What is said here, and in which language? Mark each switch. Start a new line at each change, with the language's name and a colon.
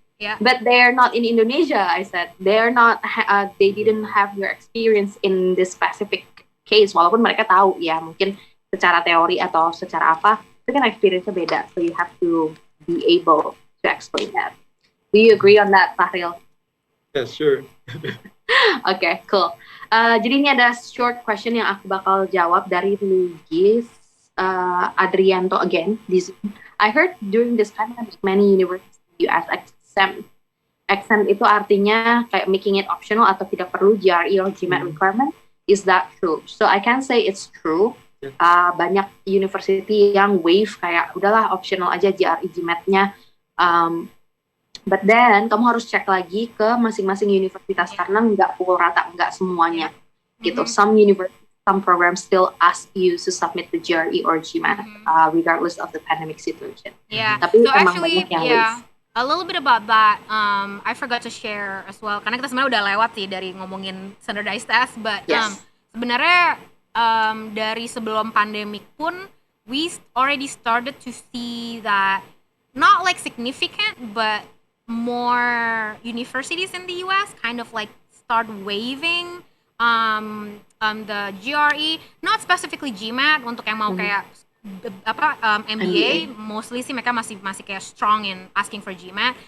English: But they're not in Indonesia. I said they're not. They didn't have your experience in this specific case.
Indonesian: Walaupun mereka tahu ya mungkin secara teori atau secara apa, itu kan experience-nya beda.
English: So you have to be able to explain that. Do you agree on that, Fahril? Yes, sure. Okay, cool.
Indonesian: Jadi ini ada short question yang aku bakal jawab dari Lugis Adrianto again.
English: I heard during this pandemic many universities in the US exempt
Indonesian: itu artinya kayak
English: making it optional
Indonesian: atau tidak perlu
English: GRE or GMAT requirement. Is that true? So I can say it's true.
Indonesian: Banyak university yang waive kayak udahlah optional aja GRE GMAT-nya. But then kamu harus cek lagi ke masing-masing universitas karena nggak pukul rata, nggak semuanya gitu.
English: Some programs still ask you to submit the GRE or GMAT regardless of the pandemic situation.
Indonesian: Tapi
English: so
Indonesian: emang
English: actually,
Indonesian: banyak yang waive.
English: A little bit about that, I forgot to share as well.
Indonesian: Karena kita sebenarnya udah lewat sih dari ngomongin
English: standardized test, but
Indonesian: sebenarnya dari sebelum pandemic pun,
English: we already started to see that not like significant, but more universities in the US kind of like start waiving the GRE, not specifically GMAT
Indonesian: untuk yang mau kayak
English: MBA,
Indonesian: mostly sih mereka masih kayak
English: strong in asking for GMAT.